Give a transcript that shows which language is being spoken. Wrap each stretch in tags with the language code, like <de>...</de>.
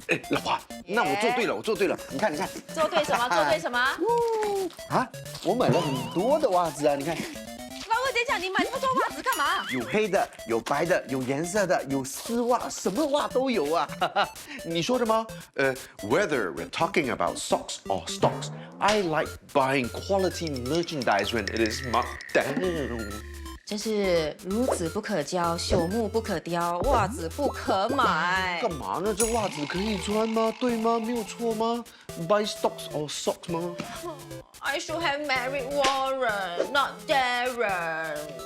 <zh>老婆，那我做对了，我做对了。你看，做对什么？做对什么？啊，我买了很多的袜子啊，你看。老公，等一下，你买那么多袜子干嘛？有黑的，有白的，有颜色的，有丝袜，什么袜都有啊！你说的吗？</zh> <en>Whether we're talking about socks or stocks, I like buying quality merchandise when it is marked down.</en> <zh>真是孺子不可教，朽木不可雕，袜子不可买。干嘛呢？这袜子可以穿吗？对吗？没有错吗</zh> <en>？Buy stocks or socks 吗 I should have married Warren, not Darren.</en>